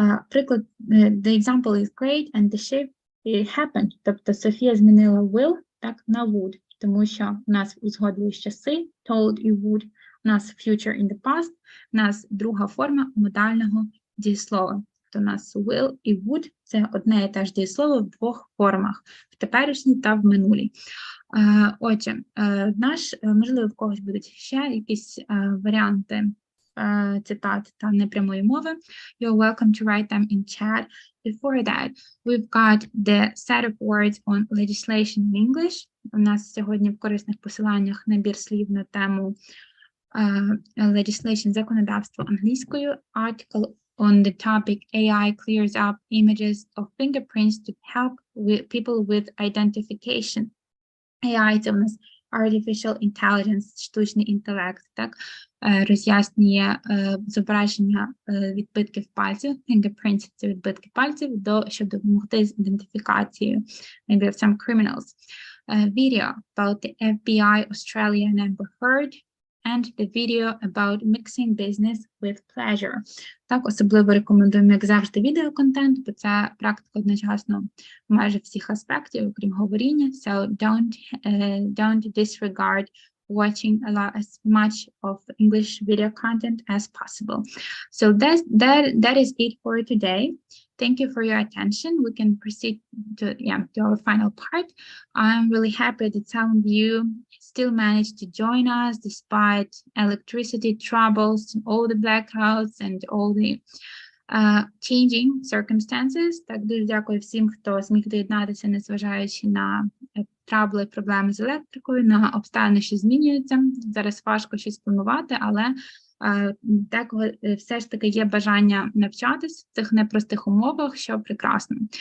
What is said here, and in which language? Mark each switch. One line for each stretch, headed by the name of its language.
Ukrainian: Приклад,
English: the example is great and the shift happened,
Ukrainian: тобто Софія змінила will, так, на would, тому що у нас узгоджують часи, told і would, у нас
English: future in the past,
Ukrainian: у нас друга форма модального дієслова. Тобто у нас will і would – це одне і те ж дієслово в двох формах, в теперішній та в минулій. Отже, можливо, в когось будуть ще якісь варіанти цитат та непрямої мови.
English: You're welcome to write them in chat. Before that, we've got the set of words on legislation in English.
Ukrainian: У нас сьогодні в корисних посиланнях набір слів на тему legislation, законодавство англійською,
English: article on the topic AI clears up images of fingerprints to help people with identification.
Ukrainian: AI – це у нас Artificial Intelligence, штучний інтелект, так, роз'яснює зображення відбитків пальців, fingerprints – це відбитки пальців, щоб допомогти з ідентифікацією,
English: maybe of some criminals. Video about the FBI Australia and Amber Heard, and the video about mixing business with pleasure.
Ukrainian: Так, особливо рекомендуємо, як завжди, відеоконтент, бо це практика одночасно майже всіх аспектів, окрім говоріння.
English: So don't disregard watching as much of English video content as possible. So that is it for today. Thank you for your attention. We can proceed to our final part. I'm really happy that some of you still managed to join us despite electricity troubles, all the blackouts, and all the Changing circumstances.
Ukrainian: Так, дуже дякую всім, хто зміг доєднатися, незважаючи на трабли, проблеми з електрикою, на обставини, що змінюються. Зараз важко щось планувати, але деколи все ж таки є бажання навчатись в цих непростих умовах, що прекрасно.